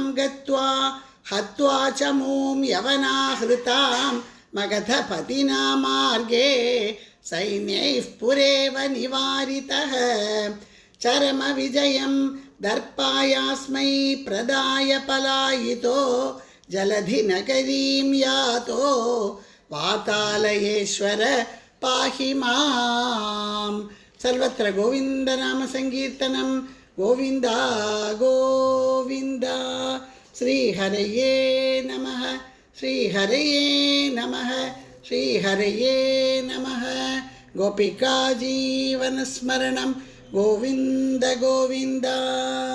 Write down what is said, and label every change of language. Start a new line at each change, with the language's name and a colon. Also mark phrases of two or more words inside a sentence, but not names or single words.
Sanskrit: गत्वा हत्वा च मूं यवनाहृतां मगधपतिना मार्गे सैन्यैः पुरेव निवारितः चरमविजयं दर्पायास्मै प्रदाय पलायितो जलधिनगरीं यातो वातालयेश्वर पाहि मां। सर्वत्र गोविन्दनाम संकीर्तनं गोविन्द गोविन्द। ശ്രീഹരയേ നമഃ ശ്രീഹരയേ നമഃ ശ്രീഹരയേ നമഃ. ഗോപികാ ജീവനസ്മരണം ഗോവിന്ദ ഗോവിന്ദ.